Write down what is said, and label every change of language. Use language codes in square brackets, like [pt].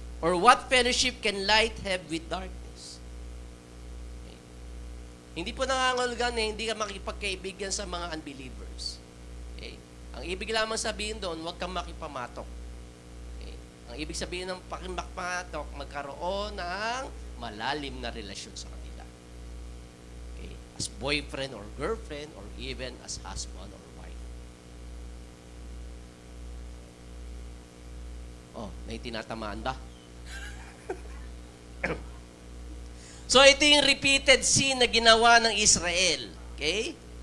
[en] Or what fellowship can light have with darkness? [tl] Okay? Hindi po nangangahulugan na hindi ka makipagkaibigan sa mga unbelievers. Ang ibig lamang sabihin doon, huwag kang makipamatok. Okay? Ang ibig sabihin ng pakipamatok, magkaroon ng malalim na relasyon sa kanila. Okay? [en] As boyfriend or girlfriend or even as husband or wife. [tl] Oh, may tinatamaan ba? So, ito yung repeated sin na ginawa ng Israel. Okay?